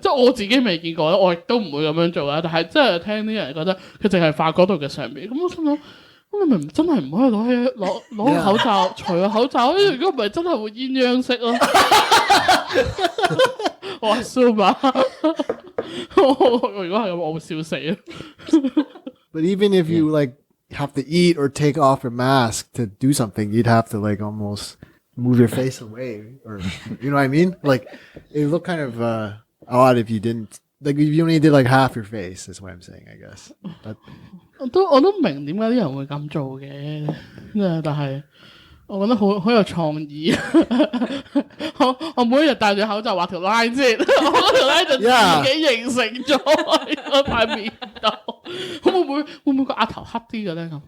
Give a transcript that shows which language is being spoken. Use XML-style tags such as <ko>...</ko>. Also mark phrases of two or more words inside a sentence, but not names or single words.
<yue>即係我自己未見過，我亦都唔會咁樣做啦。但係真係聽啲人覺得佢淨係化嗰度嘅上面，咁我心諗。咁你咪真係唔可以攞個口罩除個口罩，如果唔係真係會鴛鴦色咯。我話蘇嘛，如果係咁，我會笑死啊。</yue> <en>But even if you like have to eat or take off your mask to do something, you'd have to like almost move your face away, or you know what I mean? Like it would look kind of odd if you didn't. Like if you only did like half your face, is what I'm saying, I guess. But,</en> <yue>我都明點解啲人會咁做嘅，但係我覺得好有創意。我每一日戴住口罩畫條 line 先，我嗰條 line 就自己形成咗喺我塊面度。會唔會個額頭黑啲嘅咧咁？</yue>